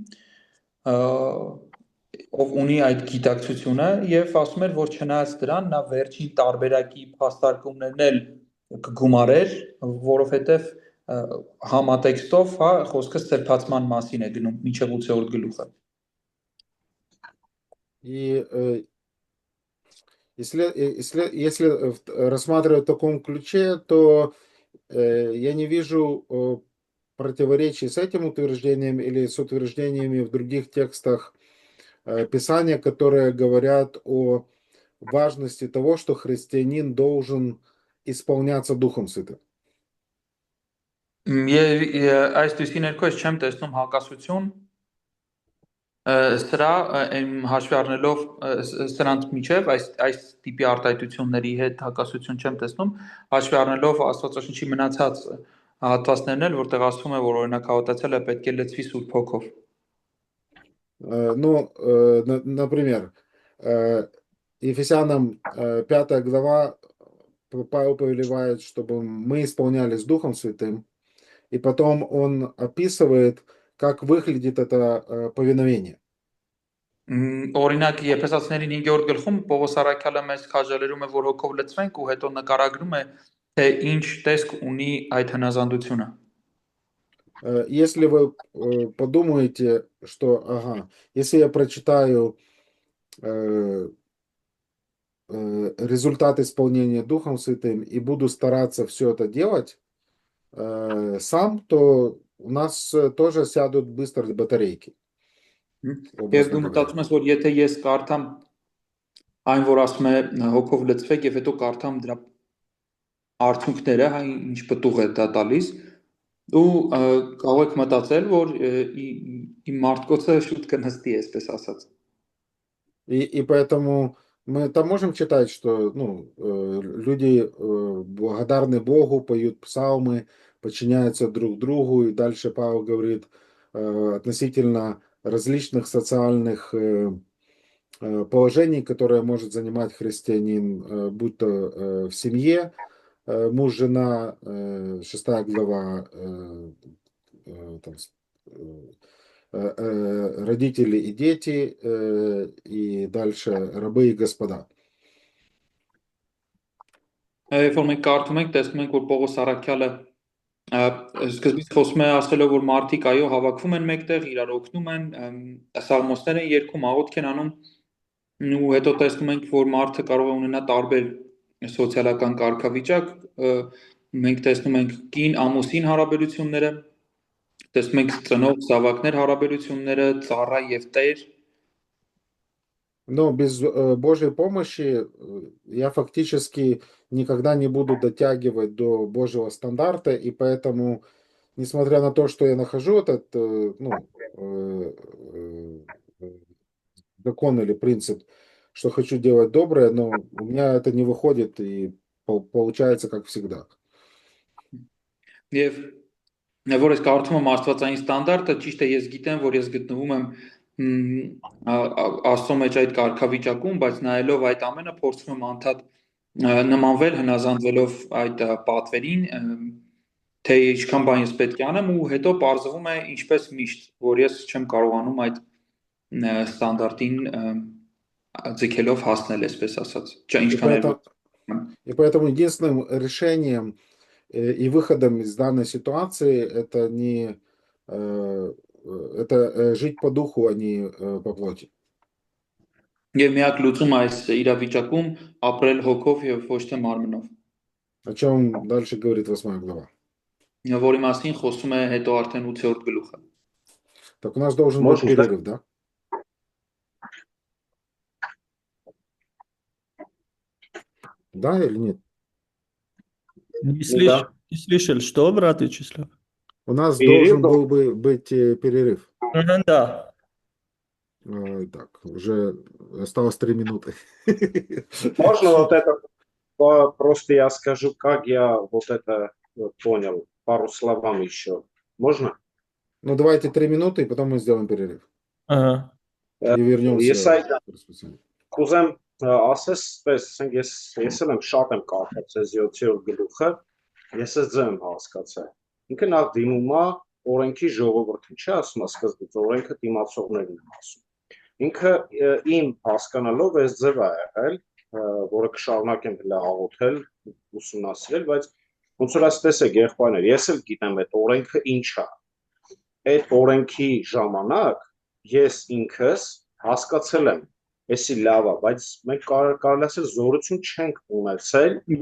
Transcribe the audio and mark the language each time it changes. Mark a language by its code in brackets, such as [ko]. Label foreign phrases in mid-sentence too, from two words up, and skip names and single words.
[hy] ով ունի այդ գիտակցությունը եւ ասում էր, որ չնայած դրան նա վերջին տարբերակի փաստարկումներն էլ կգումարեր, որովհետեւ համատեքստով, հա, խոսքը սրբացման մասին է գնում մինչեւ 8-րդ գլուխը։ [ru] И если рассматривать в таком ключе, то я не вижу противоречий с этим утверждением или с утверждениями в других текстах Писания, которые говорят о важности того, что христианин должен исполняться Духом Святым. [hy] Այս դույսի ներքո ես չեմ տեսնում հակասություն Սրա հաշվի առնելով սրանց միջև այս տիպի արտահայտությունների հետ հակասություն չեմ տեսնում, հաշվի առնելով Աստվածաշնչի մնացած հատվածներն էլ, որտեղ ասվում է, որ օրինակ հավատացյալը պետք է լցվի Սուրբ Հոգով։ [ru] Ну, например, Ефесянам 5 глава Павел повелевает, чтобы мы исполнялись Духом Святым, и потом он описывает, как выглядит это повиновение. [hy] Օրինակ Եփեսացիներին 5-րդ գլխում Պողոս առաքյալը մեզ քաջալերում է, որ հոգով լցվենք ու հետո նկարագրում է, թե ինչ տեսք ունի այդ հնազանդությունը։ [ru] Если вы подумаете, что, ага, если я прочитаю результат исполнения Духом Святым и буду стараться все это делать сам, то у нас тоже сядут быстро батарейки. [hy] Եվ դու մտածում ես, որ եթե ես կարդամ այն, որ ասում է հոգով լցվեք եւ հետո կարդամ դրա արդյունքները, հա ինչ պտուղ է դա տալիս, ու կարող եք մտածել, որ իմ մարդկոցը շուտ կնստի, այսպես ասած։ [ru] И поэтому мы там можем читать, что люди благодарны Богу, поют псалмы, подчиняются друг другу. И дальше Павел говорит относительно различных социальных положений, которые может занимать христианин, будь то в семье, муж, жена, 6 глава, родители и дети, и дальше рабы и господа. [hy] Երբ որ մենք կարդում ենք, տեսնում ենք, որ Պողոս առաքյալը սկզբից խոսում է ասելով, որ մարդիկ այո հավաքվում են մեկտեղ, իրար օգնում են, սալմոսներ են երգում, աղոթք են անում, ու հետո տեսնում ենք, որ մարդը կարող է ունենալ տարբեր սոցիալական կարգավիճակ, մենք տեսնում ենք կին ամուսին հարաբերությունները, տեսնում ենք ծնող զավակներ հարաբերությունները, ծառա եւ տեր. [ru] Но без Божьей помощи я фактически никогда не буду дотягивать до Божьего стандарта, и поэтому, несмотря на то, что я нахожу этот закон или принцип, что хочу делать доброе, но у меня это не выходит и получается как всегда. [hy] Եվ որ ես կարդում եմ աստվածային ստանդարտը, ճիշտ է, ես գիտեմ, որ ես գտնվում եմ Աստծո մեջ այդ կարգավիճակում, բայց նայելով այդ ամենը փորձում եմ անդադ նմանվել, հնազանդվելով այդ պատվերին, թե ինչքան բան ես պետք է անեմ, ու հետո պարզվում է ինչպես միշտ, որ ես չեմ կարողանում այդ ստանդարտին ձգելով հասնել, այսպես ասած, [ru] И поэтому единственным решением и выходом из данной ситуации это не это жить по духу, а не по плоти. [hy] Եվ միակ լուծումը այս իրավիճակում ապրել հոգով եւ ոչ թե մարմնով։ [ru] О чем дальше говорит 8 глава. [hy] Որի մասին խոսում է հետո արդեն 8-րդ գլուխը։ [ru] Так у нас должен быть перерыв, да? Да или нет? Не слышал, что, брат Вячеслав? У нас должен был бы быть перерыв. Да. Так, уже осталось 3 минуты. Можно вот это, просто я скажу, как я вот это понял, пару словами еще. Можно? Ну, давайте 3 минуты, и потом мы сделаем перерыв. Ага. И вернемся. [hy] Կուզեմ ասես, ասենք ես էլ եմ շատ եմ կարդացել 7-րդ գլուխը, ես էլ ձեմ հասկացա։ Ինքը նախ դիմում է օրենքի ժողովրդին, չէ՞ ասում, սկզբից օրենքը դիմացողներին եմ ասում։ Ինքը իմ հասկանալով այս ձև է եղել, որը կշարունակեմ հենց աղոթել, ուսումնասիրել, բայց ոնց որ ասես է եղբայրներ, ես էլ գիտեմ այդ օրենքը ինչ է։ Այդ օրենքի ժամանակ ես ինքս հասկացել եմ, էսի լավ է, բայց մենք կարելի ասել зорություն չենք ունեցել։